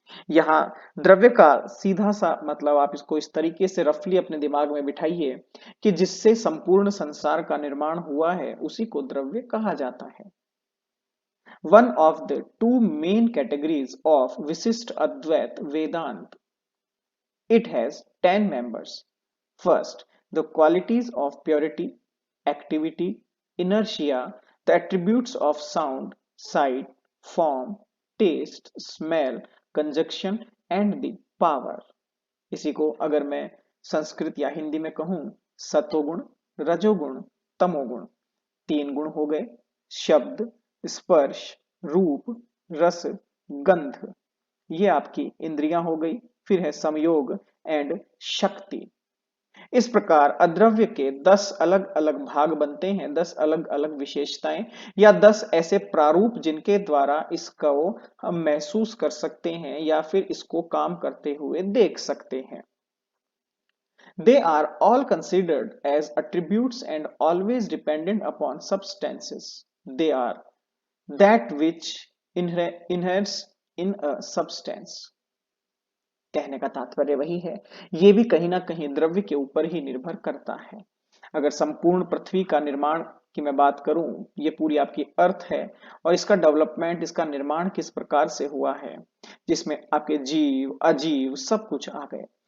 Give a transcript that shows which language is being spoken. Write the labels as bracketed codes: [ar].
[hi] यहाँ द्रव्य का सीधा सा मतलब आप इसको इस तरीके से रफली अपने दिमाग में बिठाइए कि जिससे संपूर्ण संसार का निर्माण हुआ है उसी को द्रव्य कहा जाता है। [en] One of the two main categories of Vishishta Advaita Vedanta, it has 10 members. First, the qualities of purity, activity, inertia, the attributes of sound, sight, form, taste, smell, conjunction and the power. [hi] इसी को अगर मैं संस्कृत या हिंदी में कहूं, सतोगुण, रजोगुण, तमोगुण। 3 गुण हो गए। शब्द, स्पर्श, रूप, रस, गंध, ये आपकी इंद्रियां हो गई। फिर है संयोग एंड शक्ति। इस प्रकार अद्रव्य के 10 अलग अलग भाग बनते हैं, 10 अलग अलग विशेषताएं या 10 ऐसे प्रारूप जिनके द्वारा इसको हम महसूस कर सकते हैं या फिर इसको काम करते हुए देख सकते हैं। [en] They are all considered as attributes and always dependent upon substances. They are that which inheres in a substance. [hi] कहने का तात्पर्य वही है, ये भी कहीं ना कहीं द्रव्य के ऊपर ही निर्भर करता है। अगर संपूर्ण पृथ्वी का निर्माण की मैं बात करूं, ये पूरी आपकी अर्थ है और इसका डेवलपमेंट, इसका निर्माण किस प्रकार से हुआ है, जिसमें आपके जीव अजीव सब कुछ आ गए।